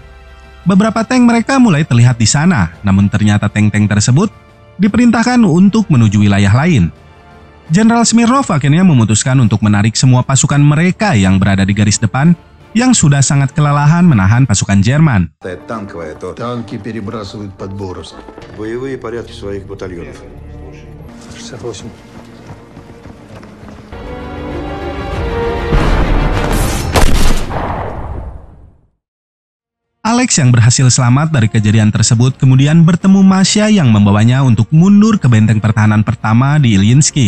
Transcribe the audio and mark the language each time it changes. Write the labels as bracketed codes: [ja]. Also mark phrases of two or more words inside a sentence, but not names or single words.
[id] Beberapa tank mereka mulai terlihat di sana, namun ternyata tank-tank tersebut diperintahkan untuk menuju wilayah lain. Jenderal Smirnov akhirnya memutuskan untuk menarik semua pasukan mereka yang berada di garis depan yang sudah sangat kelelahan menahan pasukan Jerman. [ru] Танки перебрасывают под Боровск. Боевые порядки своих батальонов. 68. [id] Alex yang berhasil selamat dari kejadian tersebut kemudian bertemu Masya yang membawanya untuk mundur ke benteng pertahanan pertama di Ilyinsky.